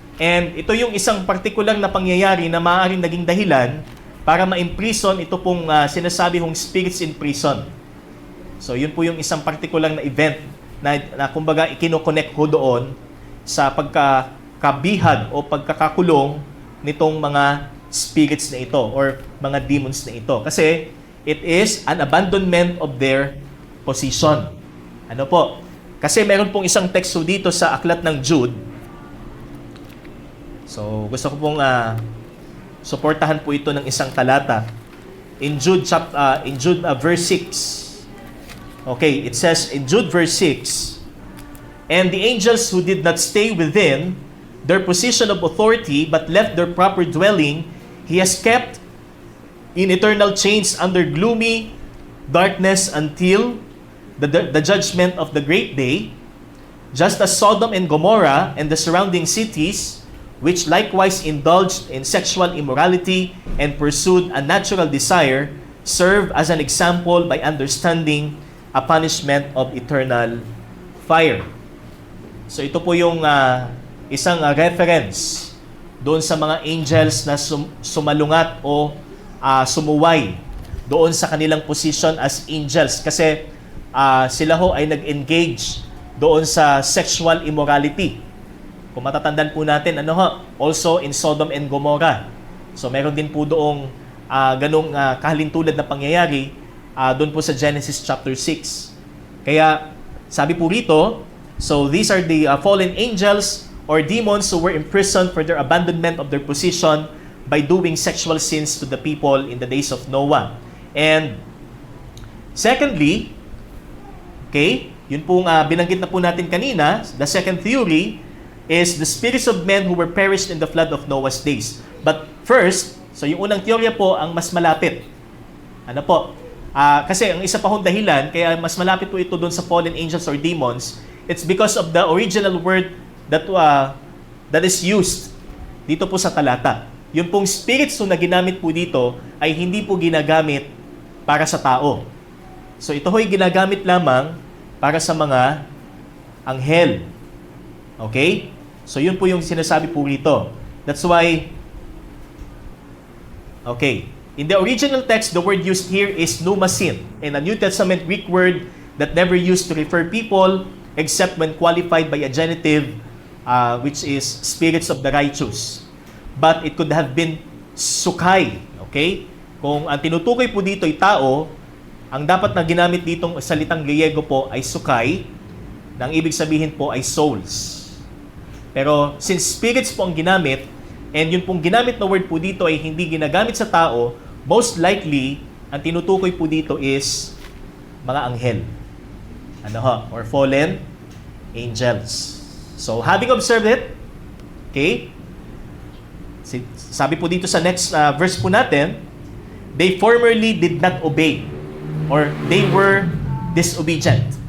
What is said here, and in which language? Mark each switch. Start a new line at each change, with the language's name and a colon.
Filipino: And ito yung isang particular na pangyayari na maaaring naging dahilan para ma-imprison ito pong sinasabi hong
English: spirits in prison.
Filipino: So, yun po yung isang particular na event na kumbaga ikino-connect ho doon sa pagkakabihag o pagkakakulong nitong mga spirits na ito or mga demons na ito.
English: Kasi it is an abandonment of their position.
Filipino: Ano po? Kasi meron pong isang teksto dito sa aklat ng Jude. So, gusto ko pong suportahan po ito ng isang talata.
English: In Jude verse 6. Okay, it says in Jude verse 6, and the angels who did not stay within their position of authority but left their proper dwelling, He has kept in eternal chains under gloomy darkness until the judgment of the great day, just as Sodom and Gomorrah and the surrounding cities, which likewise indulged in sexual immorality and pursued a natural desire, serve as an example by understanding a punishment of eternal fire.
Filipino: So ito po yung isang reference doon sa mga angels na sumalungat o sumuway doon sa kanilang position as angels. Kasi sila ho ay nag-engage doon sa sexual immorality. Kung matatandaan po natin,
English: also in Sodom and Gomorrah.
Filipino: So meron din po doong ganong kahalintulad na pangyayari doon po sa Genesis chapter 6. Kaya sabi po rito,
English: so these are the fallen angels or demons who were imprisoned for their abandonment of their position by doing sexual sins to the people in the days of Noah. And secondly, okay,
Filipino: yun pong binanggit na po natin kanina,
English: the second theory is the spirits of men who were perished in the flood of Noah's days.
Filipino: But first, so yung unang teorya po ang mas malapit. Ano po? Kasi ang isa pa hong dahilan, kaya mas malapit po ito doon sa
English: fallen angels or demons, it's because of the original word that is used
Filipino: dito po sa talata. Yung pong spirits na ginamit po dito ay hindi po ginagamit para sa tao. So ito ho'y ginagamit lamang para sa mga anghel. Okay? So yun po yung sinasabi po rito.
English: That's why, okay, in the original text, the word used here is pneumasin, and a New Testament Greek word that never used to refer people except when qualified by a genitive, which is spirits of the righteous. But it could have been sukay. Okay?
Filipino: Kung ang tinutukoy po dito ay tao, ang dapat na ginamit ditong salitang Griego po ay sukay, na ang ibig sabihin po ay souls. Pero since spirits po ang ginamit, and yun pong ginamit na word po dito ay hindi ginagamit sa tao,
English: most likely,
Filipino: ang tinutukoy po dito is mga anghel.
English: Or fallen angels. So, having observed it, okay,
Filipino: sabi po dito sa next verse po natin,
English: they formerly did not obey, or they were disobedient.